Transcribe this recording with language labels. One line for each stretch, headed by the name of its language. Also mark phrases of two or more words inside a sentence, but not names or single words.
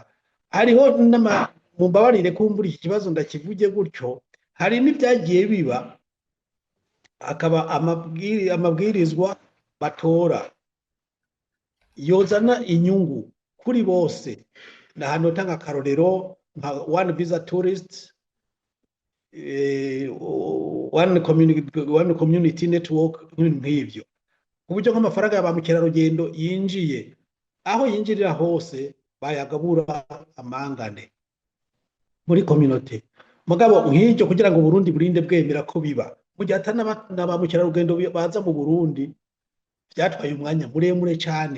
Rundi: Hariho mumbabarire kumbura iki kibazo ndakivuge gutyo, hari n'ibyagiye biba akaba amabwirizwa batora yozana inyungu kuri bose. Na hano tanga akarorero nka
English: one visa tourist, one community network,
Rundi: nk'ivyo uburyo nk'amafaranga ya ba mukerarugendo yinjiye aho yinjirira hose bayagabura amangane muri community. Mugabo nk'icyo kugira ngo Burundi burinde bwemera ko biba mu gihe atana ba mukerarugendo baza mu Burundi, byatwaye umwanya muremure cyane.